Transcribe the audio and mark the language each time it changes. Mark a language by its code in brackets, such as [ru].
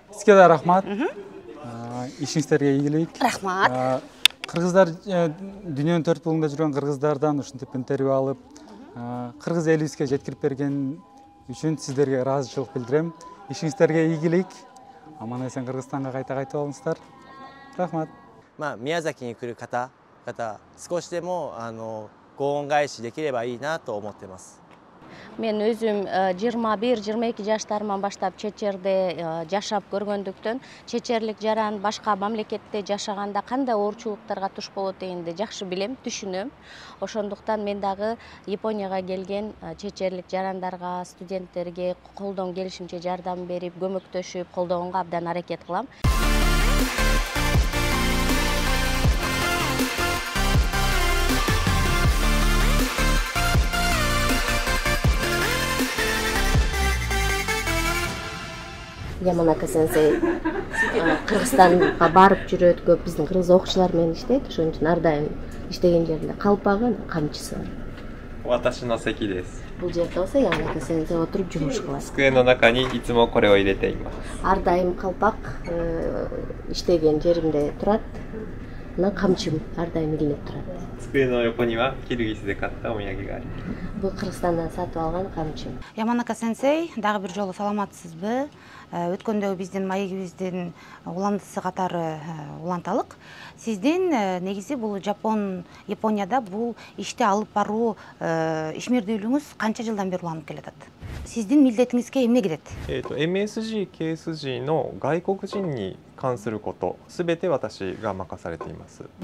[ky] Сизге да рахмат. Ишиңиздерге ийгилик. Рахмат. Кыргыздар дүйнөнүн 4 булугунда жүргөн кыргыздардан ушинтип интервью алып, кыргыз элибизге жеткирип берген үчүн сиздерге ыраазычылык билдирем. Ишиңиздерге ийгилик. Аман эсен Кыргызстанга кайта болуңуздар. Рахмат. [ja] 宮崎に来る方々、少しでもご恩返しできればいいなと思ってます。 [ky] Мен өзім 21-22 жаштарыман баштап чет жерде жашап көргөндүктөн, чечерлик жаран башка мамлекетте жашаганда кандай оорчулуктарга туш болот дегенди жакшы билем, түшүнөм. Ошондуктан мен дагы Японияга келген чечерлик жарандарга, студенттерге колдон келишимче жардам берип, көмөктөшүп, колдогонго абдан аракет кылам. Яманака сенсей Кыргызстанга барып жүрөт, көп биздин кыргыз окуучулар менен иштейт, ошон үчүн ар дайым иштеген жеринде калпагы, камчысы бар. [ja] 私の席です。 [ky] Бул жерде болсо Яманака сенсей отуруп жумуш кылат. [ja] 机の中にいつもこれを入れています。 [ky] Ар дайым калпак иштеген жеримде турат. Мына камчым ар дайым илинип турат. [ja] 机の横にはキルギスで買ったお土産があります。 [ky] Бул Кыргызстандан сатып алган камчым. Яманака сенсей, дагы бир жолу саламатсызбы? Өткөндөгү биздин маегибиздин уландысы катары уланталык. Сиздин негизи бул Японияда бул ишти алып баруу ишмердүүлүгүңүз канча жылдан бери уланып келатат? Сиздин милдетиңизге эмне кирет? [ja] MSG、KSG の外国人に関すること、すべて私が任されています。